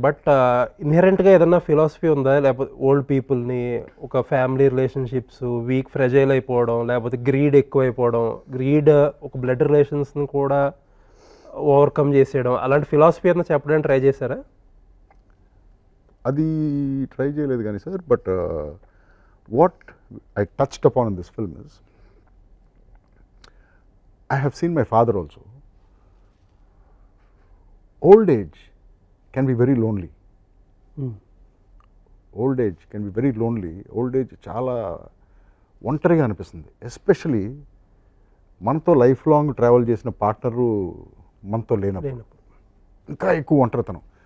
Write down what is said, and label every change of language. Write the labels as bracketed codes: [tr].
[te] But ఇన్హెరెంట్గా ఏదన్నా philosophy ఉందా? లేకపోతే ఓల్డ్ పీపుల్ని, ఒక ఫ్యామిలీ రిలేషన్షిప్స్ వీక్ ఫ్రెజైల్ అయిపోవడం, లేకపోతే గ్రీడ్ ఎక్కువైపోవడం, ఒక బ్లడ్ రిలేషన్స్ని కూడా ఓవర్కమ్ చేసేయడం, అలాంటి ఫిలాసఫీ అన్న చెప్పడానికి ట్రై చేశారా? అది ట్రై చేయలేదు కానీ sir, [en] But what I touched upon in this film is, I have seen my father also. Old age can be very lonely. Old age can be very lonely. [te] Old age చాలా ఒంటరిగా అనిపిస్తుంది. Especially మనతో life long travel చేసిన partner మనతో లేనప్పుడు ఇంకా ఎక్కువ ఒంటరితనం.